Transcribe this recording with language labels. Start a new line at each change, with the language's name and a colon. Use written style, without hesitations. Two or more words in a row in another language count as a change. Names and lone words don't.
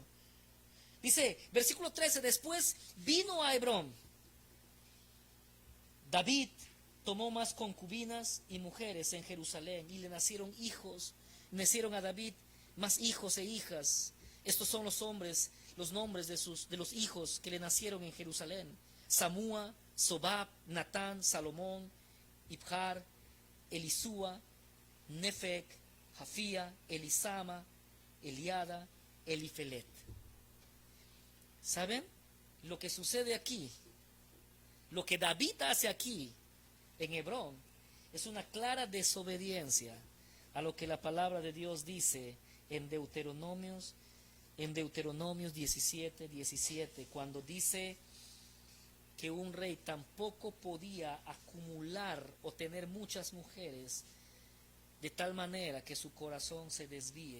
Spanish: Dice, versículo 13, después vino a Hebrón. David tomó más concubinas y mujeres en Jerusalén, y le nacieron hijos, nacieron a David más hijos e hijas. Estos son los hombres, los nombres de los hijos que le nacieron en Jerusalén: Samúa, Sobab, Natán, Salomón, Ibjar, Elisúa, Nefec, Jafía, Elisama, Eliada, Elifelet. ¿Saben? Lo que sucede aquí, lo que David hace aquí en Hebrón, es una clara desobediencia a lo que la palabra de Dios dice en Deuteronomios 17, cuando dice que un rey tampoco podía acumular o tener muchas mujeres de tal manera que su corazón se desvíe.